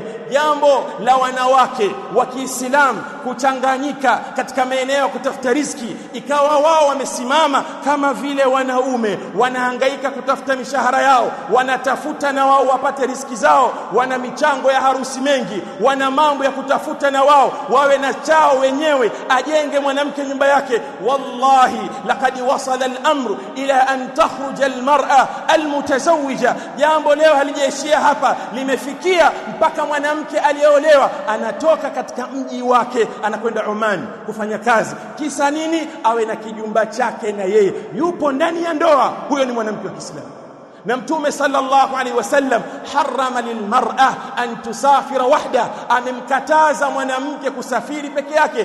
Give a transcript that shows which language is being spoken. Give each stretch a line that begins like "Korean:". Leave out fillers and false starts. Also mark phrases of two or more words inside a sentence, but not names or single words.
Swahili: Jambo la wanawake wa Kiislamu kuchanganyika katika maeneo ya kutafuta riziki, ikawa wao wamesimama kama vile wanaume wanahangaika kutafuta mishahara yao, wanatafuta na wao wapate riziki zao, wana michango ya harusi mengi, wana mambo ya kutafuta na wao wawe na chao wenyewe, ajenge mwanamke nyumba yake.
Arabic: والله لقد وصل الأمر إلى أن تخرج المرأة المتزوجة.
Swahili: Jambo leo halijaishia hapa, limefikia mpaka mwanamke aliyeolewa anatoka katika mji wake anakwenda Oman kufanya kazi. Kisa nini? Awe na kijumba chake na yeye yupo ndani ya ndoa. Huyo ni mwanamke wa Kiislamu. Na Mtume
Arabic: صلى الله عليه وسلم حرم للمرأة أن تسافر وحدها,
Swahili: amemkataza mwanamke kusafiri peke yake.